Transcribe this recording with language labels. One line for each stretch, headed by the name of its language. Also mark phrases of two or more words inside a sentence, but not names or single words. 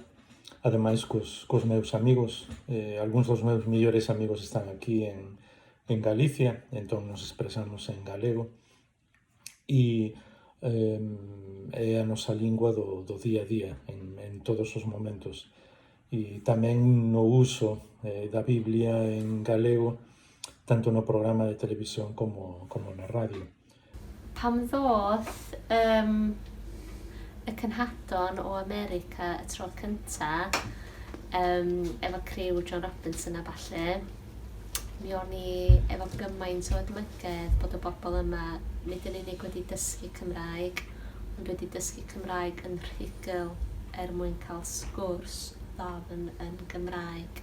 Galician: Ademais, cos meus amigos, algúns dos meus mellores amigos están aquí en Galicia, entón nos expresamos en galego, e é a nosa lingua do día a día, en todos os momentos. E tamén no uso da Biblia en galego, tanto no programa de televisión como na radio.
Welsh: Pam ddoth y cynhadon o America y tro cynta efo criw John Robinson a falle, mi o'n i efo gymaint o edmygedd bod y bobl yma nid yn unig wedi dysgu Cymraeg, ond wedi dysgu Cymraeg yn rhugl mwyn cael sgwrs ddofn yn Gymraeg.